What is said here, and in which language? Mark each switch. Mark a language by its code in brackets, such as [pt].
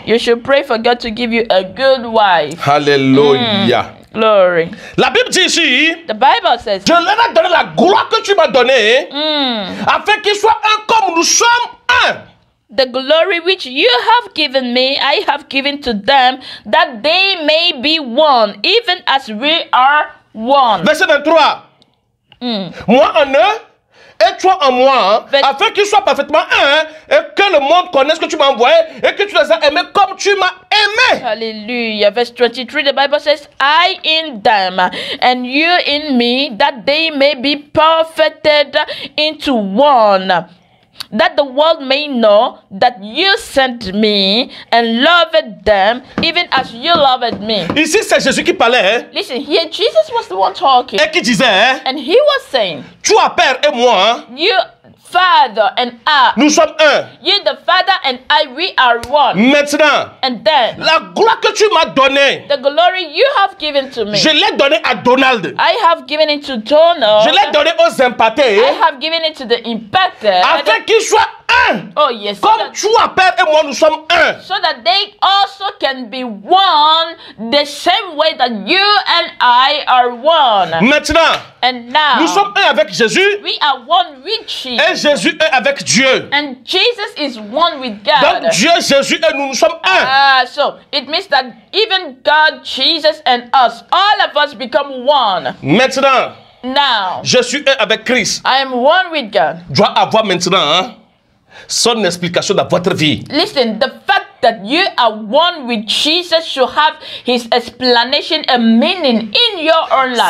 [en] You should pray for God to give you a good wife. [fr] Alléluia. [en] Glory. [fr] La Bible dit ici, [en] The Bible says, [fr] je leur ai donné la gloire que tu m'as donnée, afin qu'ils soient un comme nous sommes un. [en] the glory which you have given me, I have given to them, that they may be one, even as we are one. [fr] Verset 23. Moi en eux, et toi en moi, afin qu'ils soient parfaitement un, et que le monde connaisse que tu m'as envoyé, et que tu les as aimés comme tu m'as aimé. [en] Hallelujah. Verse 23, the Bible says, I in them, and you in me, that they may be perfected into one, that the world may know that you sent me and loved them, even as you loved me. [fr] Ici, c'est Jésus qui parlait, hein, [en] Listen, here Jesus was the one talking, [fr] et qui disait, hein, [en] and he was saying, [fr] toi, Père et moi, [en] you Father and I, [fr] nous sommes un. [en] you the Father and I, we are one. [fr] Maintenant, [en] And then [fr] la gloire que tu m'as donnée, [en] the glory you have given to me, [fr] je l'ai donnée à Donald. [en] I have given it to Donald. [fr] Je l'ai donnée aux impactés, [en] I have given it to the impacted. [fr] afin qu'ils soient un. [en] Oh yes. [fr] Comme toi, Père et moi, nous sommes un. [en] So that they also can be one the same way that you and I are one. [fr] Maintenant, [en] And now [fr] nous sommes un avec Jésus [en] we are one with Jesus. [fr] et Jésus est avec Dieu. [en] And Jesus is one with God. [fr] Donc Dieu, Jésus et nous, nous sommes un. [en] So it means that even God, Jesus, and us, all of us become one. [fr] Maintenant, [en] Now [fr] je suis un avec Christ. [en] I am one with God. [fr] Doit avoir maintenant, hein, son explication dans votre vie. [en] Listen, the fact that you are one with Jesus should have his explanation and meaning in your own life.